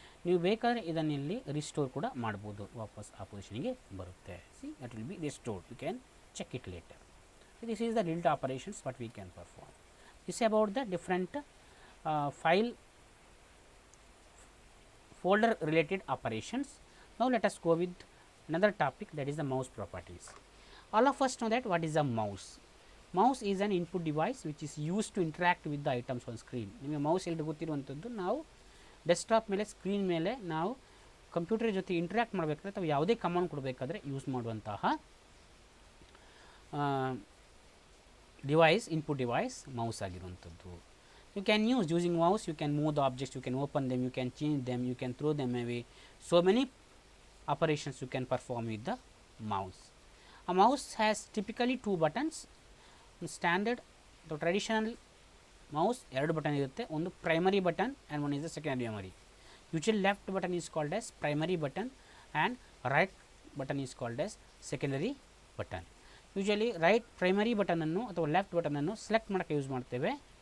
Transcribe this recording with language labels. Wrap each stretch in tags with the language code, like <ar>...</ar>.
<kn>ನೀವು ಬೇಕಾದರೆ ಇದನ್ನು ಇಲ್ಲಿ ರಿಸ್ಟೋರ್ ಕೂಡ ಮಾಡ್ಬೋದು, ವಾಪಸ್ ಆ ಪೊಸಿಷನ್ಗೆ ಬರುತ್ತೆ.</kn> <en>See that will be restored. You can check it later. This is the delete operations what we can perform. This about the different file folder related operations. Now let us go with another topic, that is the mouse properties. All of us know that what is a mouse. Mouse is an input device which is used to interact with the items on screen.</en> <kn>ನಿಮಗೆ mouse ಎಲ್ಲಿ ಗೊತ್ತಿರುವಂಥದ್ದು, ನಾವು desktop ಮೇಲೆ screen ಮೇಲೆ ನಾವು computer ಜೊತೆ interact ಮಾಡಬೇಕಾದ್ರೆ ಅಥವಾ ಯಾವುದೇ ಕಮಾಂಡ್ ಕೊಡಬೇಕಾದ್ರೆ ಯೂಸ್ ಮಾಡುವಂತಹ ಡಿವೈಸ್, ಇನ್ಪುಟ್ ಡಿವೈಸ್ ಮೌಸ್ ಆಗಿರುವಂಥದ್ದು.</kn> <en>You can use, using mouse you can move the objects, you can open them, you can change them, you can throw them away. So many operations you can perform with the mouse. A mouse has typically 2 buttons. Standard, the traditional mouse</en> <kn>2 button ಇರುತ್ತೆ.</kn> <en>ಒಂದು primary button and one is the secondary memory. Usually left button is called as primary button and right button is called as secondary button.</en> <kn>Usually right primary ಬಟನನ್ನು ಅಥವಾ left ಬಟನನ್ನು select ಮಾಡೋಕ್ಕೆ use ಮಾಡ್ತೇವೆ.</kn>